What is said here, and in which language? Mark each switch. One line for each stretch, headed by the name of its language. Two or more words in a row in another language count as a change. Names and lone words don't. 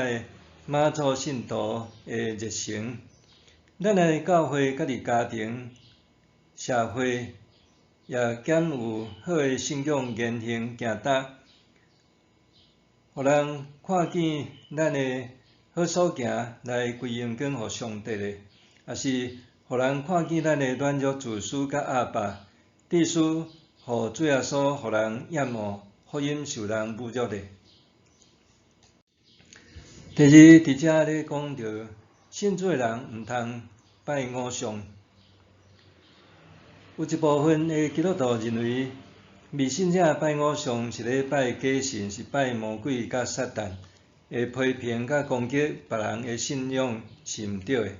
Min Nan Chinese: 个妈祖信徒的热诚，咱的教会家己家庭、社会也兼有好的信仰言行行达，互人看见咱的好所行来归荣光互上帝的，也是互人看见咱的软弱自私甲压迫，致使互主耶稣互人厌恶，福音受人侮辱的。第二，伫遮咧讲到信主的人毋通拜偶像，有一部分的基督徒认为，未信者拜偶像是咧拜假神，是拜魔鬼甲撒旦，会批评甲攻击别人的信仰是毋对的。